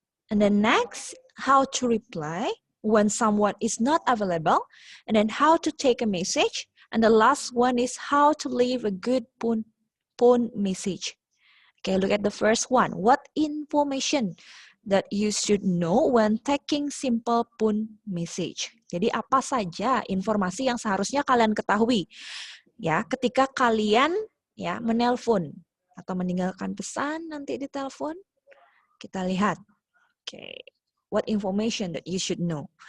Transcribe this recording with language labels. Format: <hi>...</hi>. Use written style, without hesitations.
<en>And then next, how to reply when someone is not available, and then how to take a message. And the last one is how to leave a good phone message. Okay, look at the first one. What information that you should know when taking simple phone message?</en> <id>Jadi apa saja informasi yang seharusnya kalian ketahui ya ketika kalian menelpon atau meninggalkan pesan nanti di telepon. Kita lihat.</id> <en>Okay, what information that you should know?</en>